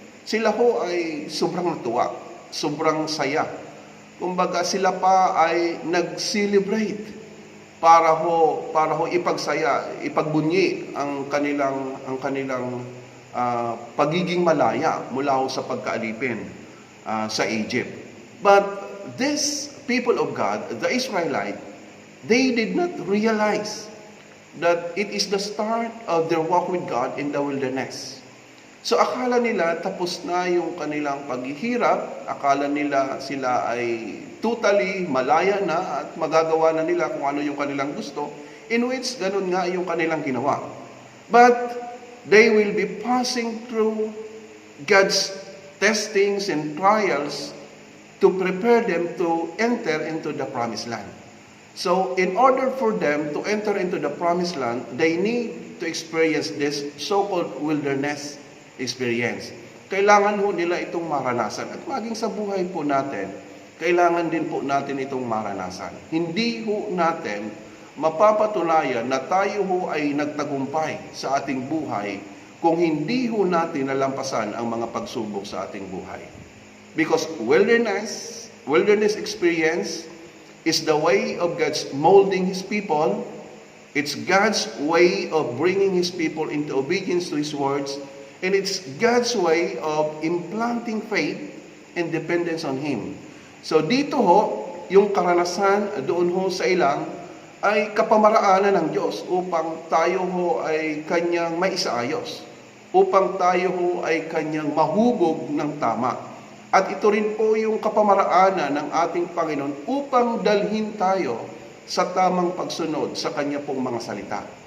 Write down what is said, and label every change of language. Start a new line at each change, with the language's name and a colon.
Filipino: Sila ho ay sobrang natuwa, sobrang saya. Kumbaga sila pa ay nag-celebrate para ho ipagsaya, ipagbunyi ang kanilang pagiging malaya mula ho sa pagkaalipin sa Egypt.
English: But this people of God, the Israelite, they did not realize that it is the start of their walk with God in the wilderness.
Filipino: So akala nila tapos na yung kanilang paghihirap, akala nila sila ay totally malaya na at magagawa na nila kung ano yung kanilang gusto,
English: in which
Filipino: ganun nga yung kanilang ginawa.
English: But they will be passing through God's testings and trials to prepare them to enter into the promised land. So, in order for them to enter into the promised land, they need to experience this so-called wilderness experience.
Filipino: Kailangan ho nila itong maranasan. At maging sa buhay po natin, kailangan din po natin itong maranasan. Hindi ho natin mapapatunayan na tayo ho ay nagtagumpay sa ating buhay kung hindi ho natin nalampasan ang mga pagsubok sa ating buhay.
English: Because wilderness experience is the way of God's molding His people. It's God's way of bringing His people into obedience to His words. And it's God's way of implanting faith and dependence on Him.
Filipino: So dito ho, yung karanasan doon ho sa ilang ay kapamaraanan ng Diyos upang tayo ho ay Kanyang maisaayos. Upang tayo ho ay Kanyang mahubog ng tama. At ito rin po yung kapamaraanan ng ating Panginoon upang dalhin tayo sa tamang pagsunod sa Kanya pong mga salita.